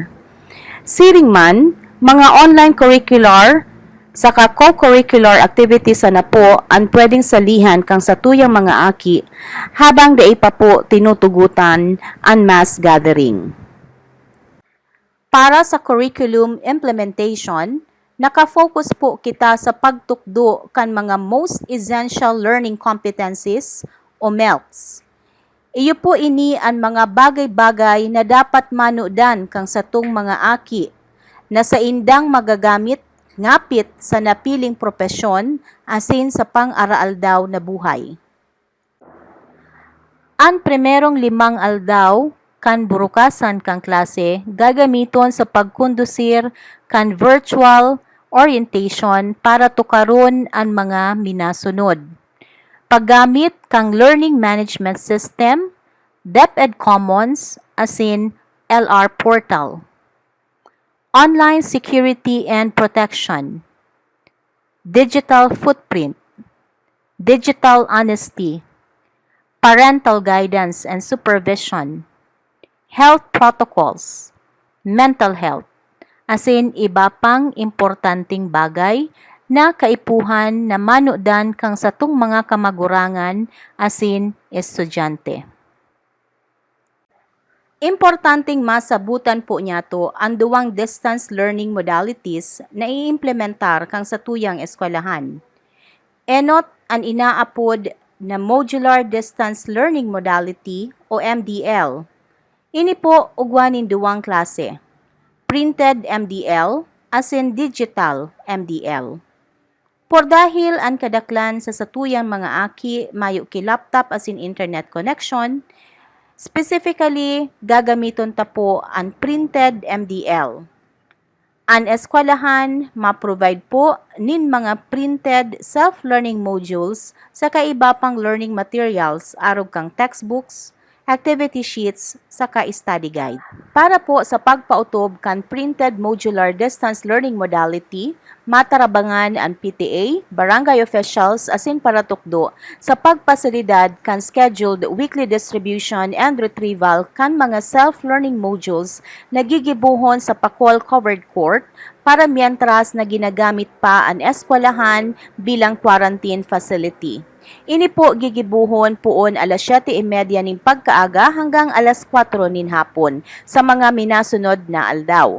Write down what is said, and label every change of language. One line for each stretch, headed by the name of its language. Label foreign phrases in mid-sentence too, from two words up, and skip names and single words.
Bikol: Siring man, mga online curricular saka co-curricular activities na po ang pwedeng salihan kang satuyang mga aki habang dai pa po tinutugutan ang mass gathering. Para sa curriculum implementation, nakafocus po kita sa pagtukdo kan mga
English: most essential learning competencies
Bikol: o MELCs. Iyo po ini ang mga bagay-bagay na dapat manudan kang satong mga aki na sa indang magagamit ngapit sa napiling propesyon asin sa pang-araaldaw na buhay. Ang primerong 5 aldaw kan burukasan kang klase gagamiton sa pagkondusir kan virtual orientation para tukaron ang mga minasunod. Paggamit kang
English: learning management system,
Bikol: DepEd Commons asin LR portal.
English: Online security and protection, digital footprint, digital honesty, parental guidance and supervision, health protocols, mental health,
Bikol: as in iba pang importanteng bagay na kaipuhan na manudan kang satong mga kamagurangan as in estudyante. Importanteng masabutan po niya to ang duwang
English: distance learning modalities
Bikol: na iimplementar kang sa tuyang eskwelahan. Enot ang inaapod na Modular Distance Learning Modality o MDL. Ini po ugwanin duwang klase, printed MDL as in digital MDL. Por dahil ang kadaklan sa satuyang mga aki mayo ki laptop as in
English: internet connection, specifically,
Bikol: gagamiton ta po ang printed MDL. Ang eskwelahan ma-provide po nin mga printed
English: self-learning modules
Bikol: sa kaiba pang
English: learning materials
Bikol: arog kang textbooks,
English: activity sheets,
Bikol: saka
English: study guide.
Bikol: Para po sa pagpautob kan
English: printed modular distance learning modality,
Bikol: matarabangan ang PTA, barangay officials asin paratukdo sa pagpasilidad kan
English: scheduled weekly distribution and retrieval kan mga self-learning modules
Bikol: na gigibuhon sa Pacol Covered Court para mientras na ginagamit pa ang eskwelahan bilang
English: quarantine facility.
Bikol: Ini po gigibuhon poon alas 7:30 ning pagkaaga hanggang alas 4 nin hapon sa mga minasunod na aldaw.